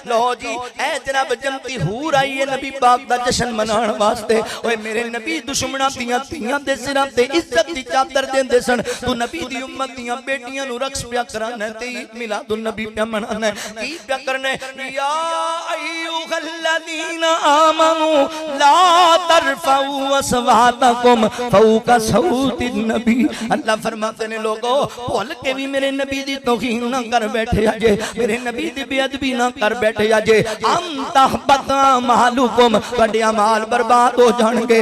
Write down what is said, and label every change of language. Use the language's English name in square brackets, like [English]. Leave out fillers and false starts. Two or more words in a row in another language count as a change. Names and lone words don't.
[Punjabi] لو جی اے جناب جمتی حور آئی ہے نبی پاک دا جشن مناݨ واسطے. اوئے میرے نبی دشمناں دیاں دھیاں دے سراں تے عزت دی چادر دیندے سن، توں نبی دی امت دیاں بیٹیاں نوں رقص پیا کرانا تے عید میلاد النبی پیا منانا. کی پیا کرنا? [Arabic] يا أيها الذين آمنوا لا ترفعوا أصواتكم فوق صوت النبي. [Punjabi] اللہ فرماتے نے لوگو بھل کے بھی میرے نبی دی توہین نہ کر بیٹھے اجے، میرے نبی دی بے ادبی نہ کر بیٹھے اجے. [Arabic] أن تحبط أعمالكم, [Punjabi] تہاڈے اعمال برباد ہو جاݨگے.